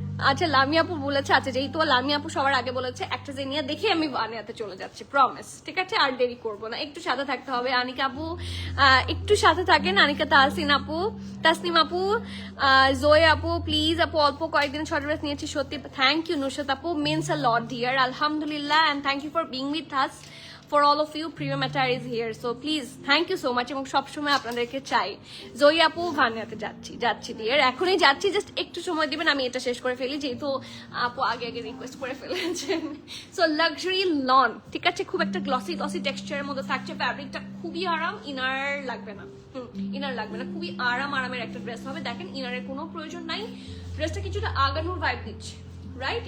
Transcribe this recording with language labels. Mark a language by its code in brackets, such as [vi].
[bn] আচ্ছা, লামিয়া আপু বলেছে। আচ্ছা, যেহেতু লামিয়া আপু সবার আগে বলেছে, একটা জেনিয়া দেখে আমি ভানিয়াতে চলে যাচ্ছি, প্রমিস, ঠিক আছে। আর দেরি করবো না, একটু সাথে থাকতে হবে। আনিকা আপু একটু সাথে থাকেন। আনিকা, তাসনিম আপু, জোয়ে আপু, প্লিজ আপু, অল্প কয়েকদিন শর্ট ড্রেস নিয়েছি সত্যি। [en] Thank you Nusrat আপু, means a lot dear, আলহামদুলিল্লাহ, and thank you for being with us. For all of you, Premium Attire is here. So please, thank you so much. [bn] এবং সবসময় আপনাদেরকে চাই। জয়ী আপু, ভানিয়াতে যাচ্ছি ডিয়ার, এখনই যাচ্ছি, জাস্ট একটু সময় দিবেন, আমি এটা শেষ করে ফেলি, যেহেতু আপু আগে রিকোয়েস্ট করে ফেলেছেন। সো লাক্সারি লন, ঠিক আছে, খুব একটা গ্লসি টেক্সচারের মধ্যে থাকছে, ফ্যাব্রিকটা খুবই আরাম, ইনার লাগবে না। ইনার লাগবে না, খুবই আরামের একটা ড্রেস হবে। দেখেন ইনারের কোনো প্রয়োজন নাই, ড্রেসটা কিছুটা আগানোর ভাইব দিচ্ছে, রাইট?